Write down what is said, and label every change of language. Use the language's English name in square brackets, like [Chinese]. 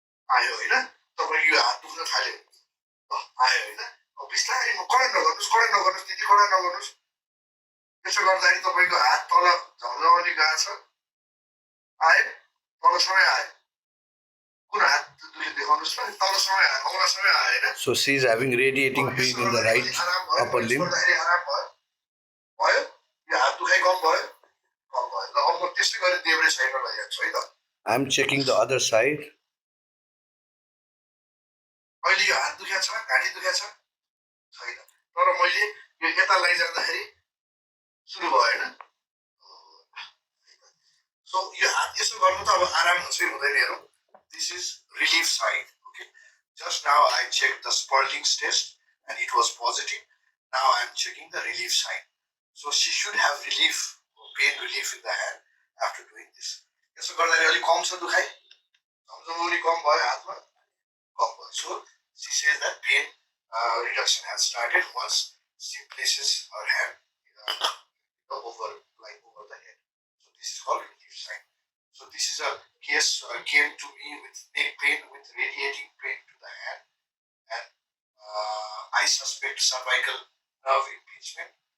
[Nepali] आयो होइन? तपाईँको यो हात दुख्न थाल्यो, आयो होइन? अब बिस्तारै कडा नगर्नुहोस्, त्यति कडा नगर्नुहोस्। यसो गर्दाखेरि तपाईँको हात तल झम्झमाउने गएको छ, आयो तलसम्मै आयो। कुन हात दुख्यो देखाउनुहोस् न, तलसम्मै आयो, औँलासम्मै आयो होइन? [English] So she is having radiating pain in the right upper limb. [Nepali] आराम भयो, भयो यो हात दुखाइ कम भयो, कम भयो। ल अब म त्यस्तै गरी देब्रे साइडमा लैजान्छु है त। [English] I'm checking the other side. [Nepali] अहिले यो हात दुखेको छ, घाँटी दुखेको छ? छैन। तर मैले यो यता लैजाँदाखेरि सुरु भयो होइन? सो यो हात यसो गर्नु त अब आराम हुन्छ कि हुँदैन हेरौँ। [English] This is relief side. Okay. Just now I checked the Sperling's test and it was positive. Now I am checking the relief side. So she should have relief, pain relief in the hand after doing this. [Nepali] यसो गर्दाखेरि अलि कम छ दुखाइ, झमझमाउनी कम भयो हातमा, कम भयो। [English] So she says that pain reduction has started once she places her hand over the head. So this is called relief sign. So this is a case came to me with neck pain with radiating pain to the hand, and I suspect cervical nerve impingement.